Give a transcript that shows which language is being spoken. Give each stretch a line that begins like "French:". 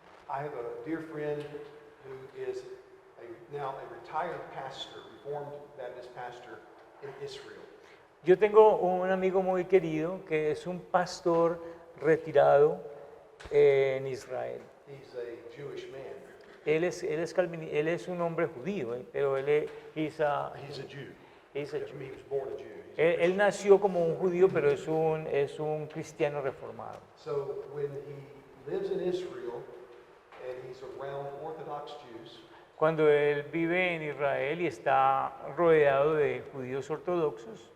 English: I have a dear friend who is now a retired pastor, Reformed Baptist pastor in Israel.
Spanish: Yo tengo un amigo muy querido que es un pastor retirado en Israel.
English: He's a Jewish man.
Spanish: Él es un hombre judío, pero
English: he's a He's a Jew. He's a He Jew. was born a Jew.
Spanish: Él nació como un judío, pero es un cristiano reformado.
English: So when he lives in Israel and he's around Orthodox Jews,
Spanish: Cuando él vive en Israel y está rodeado de judíos ortodoxos,